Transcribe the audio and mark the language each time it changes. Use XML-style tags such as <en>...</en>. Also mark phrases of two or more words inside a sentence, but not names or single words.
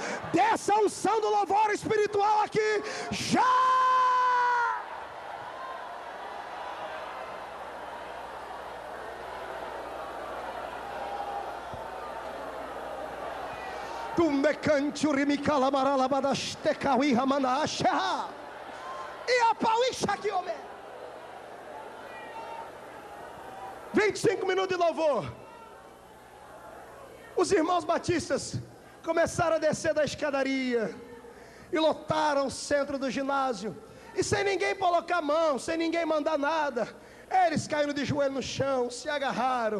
<pt>Dessa unção do louvor espiritual aqui, já! Tu me cante o rimicala maralabadash tecaui ramanacha e a pauixa aqui, homem. 25 minutos de louvor. Os irmãos batistas começaram a descer da escadaria e lotaram o centro do ginásio. E sem ninguém colocar a mão, sem ninguém mandar nada, eles caíram de joelho no chão, se agarraram.</pt>